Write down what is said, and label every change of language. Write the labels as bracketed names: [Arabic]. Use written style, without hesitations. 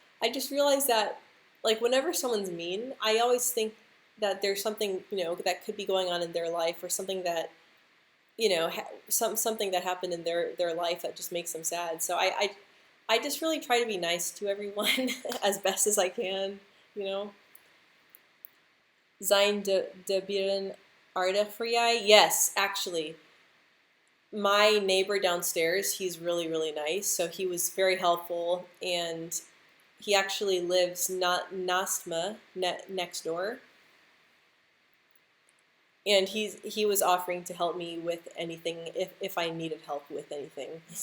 [English] I just realize that like whenever someone's mean, I always think that there's something, you know, that could be going on in their life, or something that, you know, something that happened in their life that just makes them sad. So I just really try to be nice to everyone as best as I can, you know. [Dutch] Zijn de buren aardig voor jij? [English] Yes, actually. My neighbor downstairs, he's really nice. So he was very helpful, and he actually lives not Nastma next door. And he was offering to help me with anything if I needed help with anything.